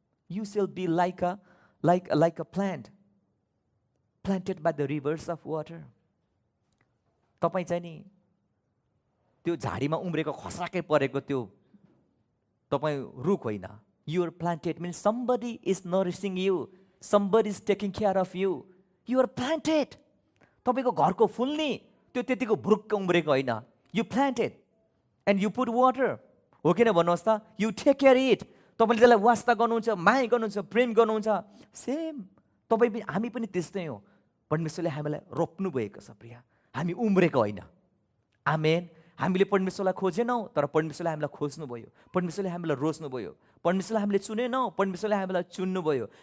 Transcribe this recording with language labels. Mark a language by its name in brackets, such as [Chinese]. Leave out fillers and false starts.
[English] You shall be like a plant planted by the rivers of water. [Nepali] तपाईँ चाहिँ नि त्यो झाडीमा उम्रेको खसाकै परेको त्यो तपाईँ रुख होइन। [English] You are planted means somebody is nourishing you. Somebody is taking care of you. You are planted. [Nepali] तपाईँको घरको फुल नि त्यो त्यतिको भुरुक्क उम्रेको होइन। [English] You planted and you put water. [Nepali] हो किन भन्नुहोस् त? [English] You take care it. [Nepali] तपाईँले त्यसलाई वास्ता गर्नुहुन्छ, माया गर्नुहुन्छ, प्रेम गर्नुहुन्छ। सेम तपाईँ हामी पनि त्यस्तै हो। परमेश्वरले हामीलाई रोप्नु भएको छ प्रिय, हामी उम्रेको होइन। आमेन। हामीले परमेश्वरलाई खोजेनौँ तर परमेश्वरले हामीलाई खोज्नुभयो। परमेश्वरले हामीलाई रोज्नुभयो। परमेश्वरले हामीले चुनेनौँ, परमेश्वरले हामीलाई चुन्नुभयो।